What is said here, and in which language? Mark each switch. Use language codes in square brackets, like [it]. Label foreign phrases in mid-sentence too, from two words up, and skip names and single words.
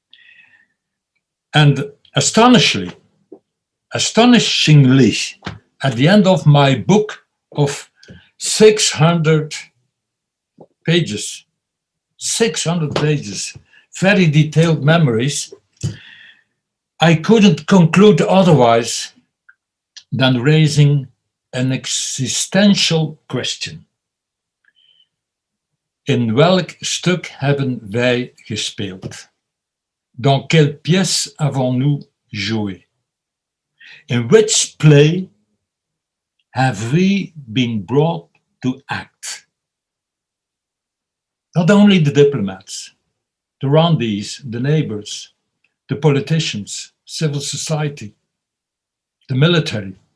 [en] And astonishingly, at the end of my book of 600 pages, very detailed memories, I couldn't conclude otherwise than raising an existential question. [nl] In welk stuk hebben wij gespeeld? [fr] Dans quelle pièce avons-nous joué? [en] In which play have we been brought to act? Not only the diplomats, the Rwandese, the neighbors, the politicians, civil society, the military.